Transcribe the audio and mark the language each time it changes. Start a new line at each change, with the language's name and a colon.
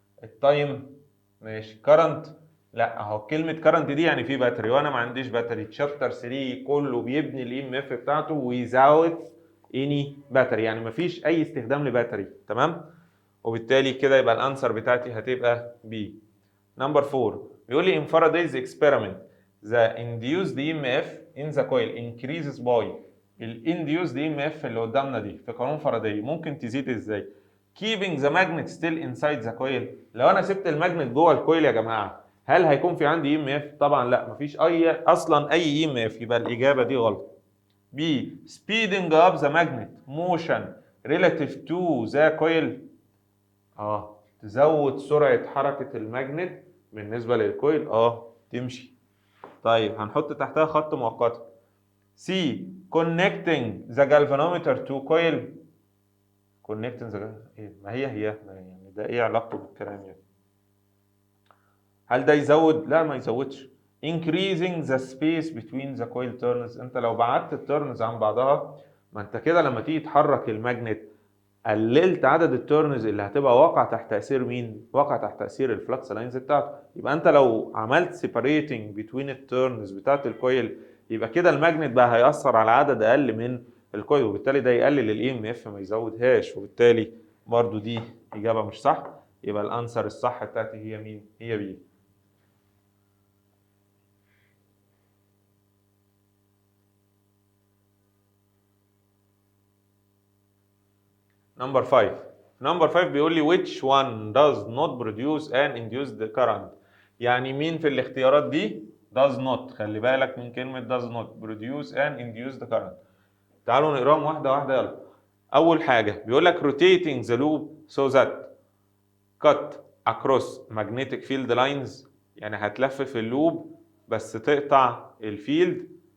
Arabic: التايم ماشي. كرنت، لا اهو كلمه كرنت دي يعني في باتري، وانا ما عنديش باتري. تشابتر 3 كله بيبني الاي ام اف بتاعته ويزاوت اني باتري، يعني ما فيش اي استخدام لباتري، تمام. وبالتالي كده يبقى الانسر بتاعتي هتبقى بي. نمبر 4 بيقول لي
English: in Faraday's experiment the induced EMF in the coil increases by.
Arabic: الانديوزد اي ام اف اللي قدامنا دي في قانون فاراداي ممكن تزيد ازاي؟
English: keeping the magnet still inside the coil.
Arabic: لو انا سبت الماجنت جوه الكويل يا جماعه، هل هيكون في عندي اي ام اف؟ طبعا لا، مفيش اي اصلا اي اي ام اف. يبقى الاجابه دي غلط.
English: B speeding up the magnet motion relative to the coil،
Arabic: تزود سرعه حركه الماجنت بالنسبه للكويل، تمشي. طيب هنحط تحتها خط مؤقت. سي
English: connecting the galvanometer to coil. connecting the
Arabic: ايه؟ ما هي يعني ده ايه علاقته بالكلام يعني؟ هل ده يزود؟ لا ما يزودش.
English: increasing the space between the coil turns.
Arabic: انت لو بعدت التيرنز عن بعضها، ما انت كده لما تيجي تحرك الماجنت قللت عدد التيرنز اللي هتبقى واقع تحت تاثير مين؟ واقع تحت تاثير الفلكس لاينز بتاعته. يبقى انت لو عملت
English: separating between
Arabic: التيرنز بتاعت الكويل، يبقى كده الماجنت بقى هيأثر على عدد اقل من الكويل، وبالتالي ده يقلل الاي ام اف ما يزودهاش، وبالتالي برضو دي اجابه مش صح. يبقى الانسر الصح بتاعتي هي مين؟ هي بي. نمبر 5. نمبر 5 بيقول لي
English: which one does not produce an induced current.
Arabic: يعني مين في الاختيارات دي
English: does not؟
Arabic: خلي بالك من كلمة does not.
English: produce an induced current.
Arabic: تعالوا نقراهم واحدة واحدة يلا. اول حاجه بيقول لك
English: rotating the loop so that cut across magnetic field lines،
Arabic: يعني هتلفف اللوب بس تقطع الفيلد.